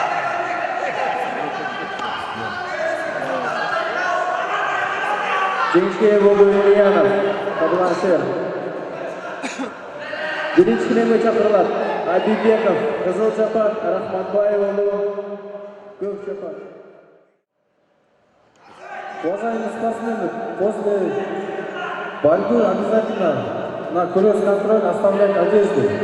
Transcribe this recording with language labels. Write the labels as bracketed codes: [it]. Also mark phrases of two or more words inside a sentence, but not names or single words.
[ky] Жеңишке болду Ильянов, Кабыланшы. [uz] Birinchi finalga chaqirilar. Abibekov, Qizil Chapar, Rahmatboyev o'g'li, Ko'k Chapar. [ru] Уважаемые спортсмены, после борьбы обязательно на кросс-контроль оставлять одежду.